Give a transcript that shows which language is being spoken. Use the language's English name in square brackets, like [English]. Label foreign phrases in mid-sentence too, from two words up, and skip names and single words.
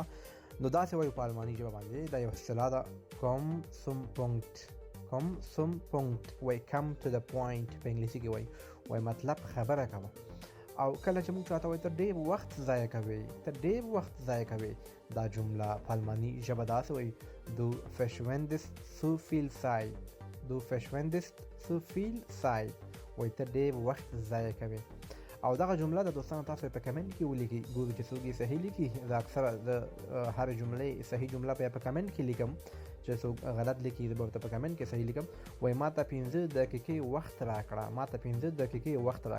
[Pashto] نو داسې وایو په الماني ژبه باندې. دا یو اصطلاح ده [German] komm zum Punkt, komm zum Punkt [Pashto] وایي [English] come to the point [Pashto] په انګلیسي کې وایي مطلب خبره کوه. او کله چې موږ چاته وایو ته ډېر وخت ضایع کوي، ته ډېر وخت ضایع کوي، دا جمله په الماني ژبه داسې وایي [German] du verschwendest zu viel Zeit، du verschwendest zu viel Zeit، [Pashto] وایي ته ډېر وخت ضایع کوي. او دغه جمله د دوستانو تاسو په کمنټ کې ولیکئ، ګورو چې څوک یې صحیح لیکي. دا اکثره د هر جملې صحیح جمله په کمنټ کې لیکم، چې څوک غلط لیکي زه به ورته په کمنټ کې صحیح لیکم. وایي ما ته 15 دقیقې وخت راکړه، ما ته 15 دقیقې وخت راکړه.